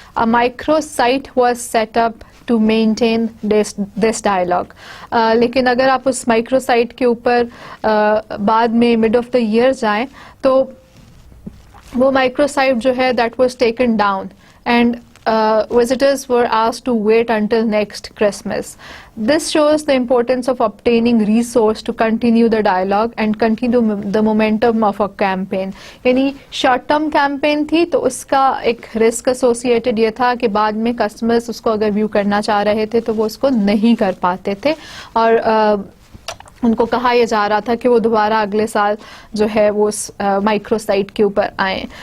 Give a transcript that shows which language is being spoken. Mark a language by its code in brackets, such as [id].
[en] A micro site was set up to maintain this dialogue. [ur] لیکن اگر آپ اس micro site کے اوپر بعد میں مڈ آف دا ایئر جائیں تو وہ مائکرو سائٹ جو ہے [en] That was taken down and visitors were asked to wait until next Christmas. This shows the importance of obtaining resource to continue the dialogue and continue the momentum of a campaign. [ur] یعنی short term campaign تھی تو اس کا ایک risk associated یہ تھا کہ بعد میں کسٹمرز اس کو اگر ویو کرنا چاہ رہے تھے تو وہ اس کو نہیں کر پاتے تھے, اور उनको कहा यह जा रहा था कि वो दोबारा अगले साल जो है वो माइक्रो साइट के ऊपर आएँ.